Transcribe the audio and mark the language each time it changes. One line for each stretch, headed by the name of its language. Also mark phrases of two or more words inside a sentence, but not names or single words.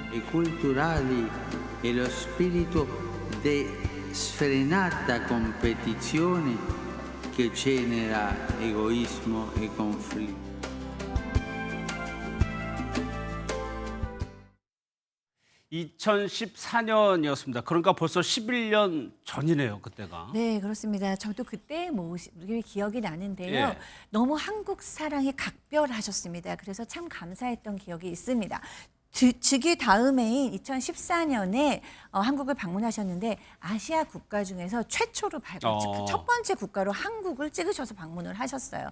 Italian: E culturali e lo spirito di sfrenata competizione che genera egoismo e conflitto.
Korean: 2014년이었습니다. 그러니까 벌써 11년 전이네요, 그때가. 네, 그렇습니다. 저도 그때 모습이 기억이 나는데요. 예. 너무 한국 사랑이 각별하셨습니다. 그래서 참 감사했던 기억이 있습니다. 즉위 다음해인 2014년에 한국을 방문하셨는데 아시아 국가 중에서 최초로 첫 번째 국가로 한국을 찍으셔서 방문을 하셨어요.